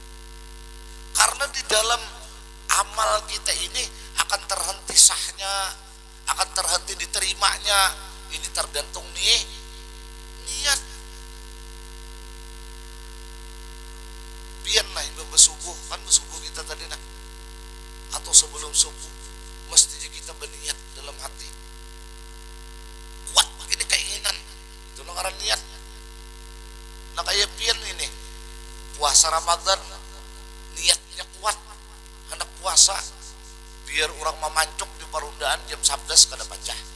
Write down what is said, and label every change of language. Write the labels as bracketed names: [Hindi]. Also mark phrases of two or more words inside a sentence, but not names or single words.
[Indonesian] Karena di dalam amal kita ini akan terhenti sahnya, akan terhenti diterimanya. Ini tergantung nih niat. Biar lah bersubuh, kan bersubuh kita tadi nah, atau sebelum subuh mestinya kita berniat dalam hati. Kuat ini keinginan, itu ngaran niat. [Banjar] Nah kayak pian ini puasa Ramadan, niatnya kuat, hendak puasa biar orang memancuk di parundaan jam 11 kada pacah.